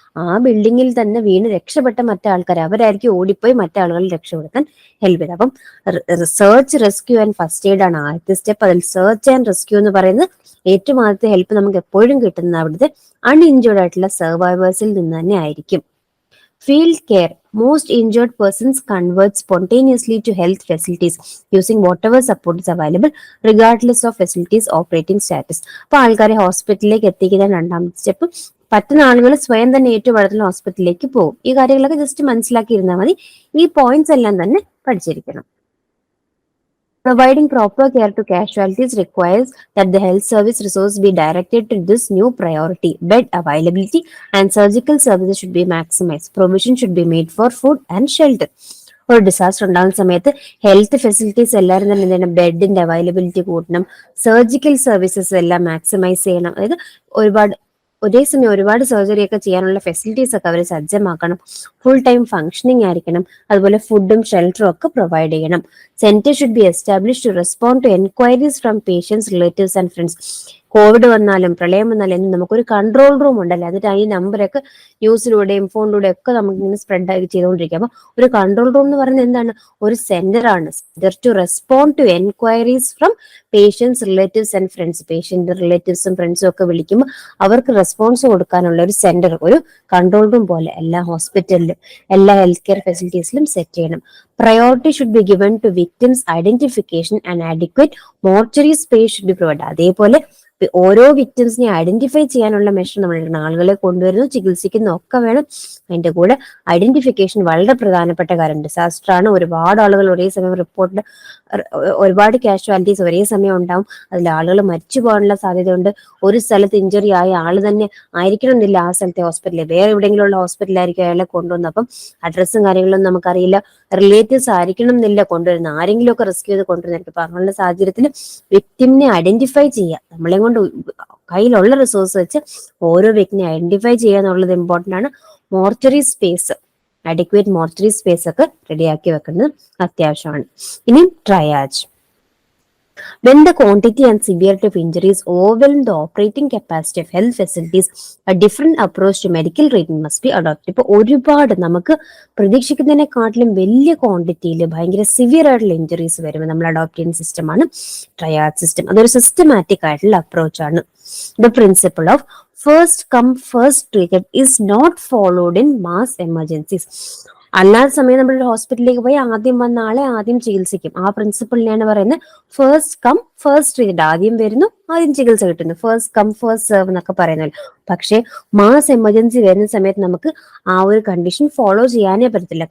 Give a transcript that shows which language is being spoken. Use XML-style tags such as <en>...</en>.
<ml>ആ ബിൽഡിങ്ങിൽ തന്നെ വീണ് രക്ഷപ്പെട്ട മറ്റാൾക്കാർ, അവരായിരിക്കും ഓടിപ്പോയി മറ്റാളുകളെ രക്ഷപ്പെടുത്താൻ ഹെൽപ്പ് ചെയ്ത്. അപ്പം search, rescue and first aid ആണ് ആദ്യത്തെ സ്റ്റെപ്പ്. അതിൽ സെർച്ച് ആൻഡ് റെസ്ക്യൂ എന്ന് പറയുന്നത് ഏറ്റവും ആദ്യത്തെ ഹെൽപ്പ് നമുക്ക് എപ്പോഴും കിട്ടുന്നത് അവിടുത്തെ അൺഇഞ്ചേർഡ് ആയിട്ടുള്ള സർവൈവേഴ്സിൽ നിന്ന് തന്നെ ആയിരിക്കും.</ml> <en>Field care. Most injured persons convert spontaneously to health facilities using whatever support is available regardless of facilities operating status.</en> <ml>അപ്പൊ ആൾക്കാരെ ഹോസ്പിറ്റലിലേക്ക് എത്തിക്കുന്ന രണ്ടാമത്തെ സ്റ്റെപ്പ്. പറ്റുന്ന ആളുകൾ സ്വയം തന്നെ ഏറ്റവും അടുത്തുള്ള ഹോസ്പിറ്റലിലേക്ക് പോകും. ഈ കാര്യങ്ങളൊക്കെ ജസ്റ്റ് മനസ്സിലാക്കിയിരുന്നാൽ മതി. ഈ പോയിന്റ്സ് എല്ലാം തന്നെ പഠിച്ചിരിക്കണം.</ml> <en>Providing proper care to casualties requires that the health service resource be directed to this new priority. Bed availability and surgical services should be maximized. Provision should be made for food and shelter.</en> <ml>ഒരു disaster ഉണ്ടാകുന്ന സമയത്ത് health facilities എല്ലാവരും തന്നെ എന്ത് ചെയ്യണം? ബെഡിന്റെ availability കൂട്ടണം, surgical services എല്ലാം maximise ചെയ്യണം. അതായത് ഒരേ സമയം ഒരുപാട് സർജറി ഒക്കെ ചെയ്യാനുള്ള ഫെസിലിറ്റീസ് ഒക്കെ അവർ സജ്ജമാക്കണം. ഫുൾ ടൈം ഫംഗ്ഷനിങ് ആയിരിക്കണം. അതുപോലെ ഫുഡും ഷെൽട്ടറും ഒക്കെ പ്രൊവൈഡ് ചെയ്യണം.</ml> <en>Centre should be establish to respond to enquiries from patients, relatives and friends.</en> <ml>Covid വന്നാലും പ്രളയം വന്നാലും നമുക്കൊരു കൺട്രോൾ റൂം ഉണ്ടല്ലോ. എന്നിട്ട് ഈ നമ്പറൊക്കെ ന്യൂസിലൂടെയും ഫോണിലൂടെയും ഒക്കെ നമുക്ക് ഇങ്ങനെ സ്പ്രെഡ് ആയി ചെയ്തുകൊണ്ടിരിക്കുക. അപ്പൊ ഒരു കൺട്രോൾ റൂം എന്ന് പറയുന്നത് എന്താണ്? ഒരു സെന്റർ ആണ്.</ml> <en>Centre to respond to enquiries from patients, relatives and friends.</en> <ml>Patient റിലേറ്റീവ്സും ഫ്രണ്ട്സും ഒക്കെ വിളിക്കുമ്പോൾ അവർക്ക് റെസ്പോൺസ് കൊടുക്കാനുള്ള ഒരു സെന്റർ, ഒരു കൺട്രോൾ റൂം പോലെ എല്ലാ ഹോസ്പിറ്റലിലും എല്ലാ ഹെൽത്ത് കെയർ ഫെസിലിറ്റീസിലും സെറ്റ് ചെയ്യണം.</ml> <en>Priority should be given to victims' identification and adequate mortuary space should be provided.</en> <ml>അതേപോലെ ഓരോ വിക്ടിംസിനെ ഐഡന്റിഫൈ ചെയ്യാനുള്ള മെഷർ നമ്മൾ എടുക്കണം. ആളുകളെ കൊണ്ടുവരുന്നു, ചികിത്സിക്കുന്നു ഒക്കെ വേണം. അതിന്റെ കൂടെ ഐഡന്റിഫിക്കേഷൻ വളരെ പ്രധാനപ്പെട്ട കാര്യം. ഡിസാസ്റ്റർ ആണ്, ഒരുപാട് ആളുകൾ ഒരേ സമയം റിപ്പോർട്ടിൽ, ഒരുപാട് കാഷ്വാലിറ്റീസ് ഒരേ സമയം ഉണ്ടാവും. അതിൽ ആളുകൾ മരിച്ചു പോകാനുള്ള സാധ്യതയുണ്ട്. ഒരു സ്ഥലത്ത് ഇഞ്ചുറി ആയ ആള് തന്നെ ആയിരിക്കണം എന്നില്ല ആ സ്ഥലത്തെ ഹോസ്പിറ്റലിൽ, വേറെ എവിടെയെങ്കിലും ഉള്ള ഹോസ്പിറ്റലായിരിക്കും അയാളെ കൊണ്ടുവന്നത്. അപ്പം അഡ്രസ്സും കാര്യങ്ങളൊന്നും നമുക്കറിയില്ല. റിലേറ്റീവ്സ് ആയിരിക്കണം എന്നില്ല കൊണ്ടുവരുന്നത്, ആരെങ്കിലും ഒക്കെ റെസ്ക്യൂ ചെയ്ത് കൊണ്ടുവരുന്നത്. അപ്പൊ അങ്ങനെയുള്ള സാഹചര്യത്തിൽ വിക്ടിമിനെ ഐഡന്റിഫൈ ചെയ്യുക, നമ്മളെ കൊണ്ട് കയ്യിലുള്ള റിസോഴ്സ് വെച്ച് ഓരോ വ്യക്തിനെ ഐഡന്റിഫൈ ചെയ്യുക എന്നുള്ളത് ഇമ്പോർട്ടന്റ് ആണ്. Mortuary space, adequate mortuary space ഒക്കെ റെഡിയാക്കി വെക്കുന്നത് അത്യാവശ്യമാണ്. ഇനി triage.</ml> <en>When the quantity and severity of injuries overwhelm the operating capacity of health facilities, a different approach to medical treatment must be adopted.</en> <ml>ഇപ്പോൾ ഒരുപാട് നമുക്ക് പ്രതീക്ഷിക്കുന്നതിനെക്കാട്ടിലും വലിയ ക്വാണ്ടിറ്റിയിൽ ഭയങ്കര സിവിയർ ആയിട്ടുള്ള ഇഞ്ചുറീസ് വരുമ്പോൾ നമ്മൾ അഡോപ്റ്റ് ചെയ്യുന്ന സിസ്റ്റമാണ് ട്രയാഡ് സിസ്റ്റം. അതൊരു സിസ്റ്റമാറ്റിക് ആയിട്ടുള്ള അപ്രോച്ചാണ്.</ml> <en>The principle of first come first treated is not followed in mass emergencies.</en> <ml>അല്ലാത്ത സമയം നമ്മൾ ഹോസ്പിറ്റലിലേക്ക് പോയി ആദ്യം വന്ന ആളെ ആദ്യം ചികിത്സിക്കും. ആ പ്രിൻസിപ്പിളിനെയാണ് പറയുന്നത് ഫസ്റ്റ് കം ഫസ്റ്റ് ട്രീറ്റ്. ആദ്യം വരുന്നു, ആദ്യം ചികിത്സ കിട്ടുന്നു, ഫസ്റ്റ് കം ഫസ്റ്റ് സെർവ് എന്നൊക്കെ പറയുന്നത്. പക്ഷേ മാസ് എമർജൻസി വരുന്ന സമയത്ത് നമുക്ക് ആ ഒരു കണ്ടീഷൻ ഫോളോ ചെയ്യാനേ പറ്റത്തില്ല.</ml>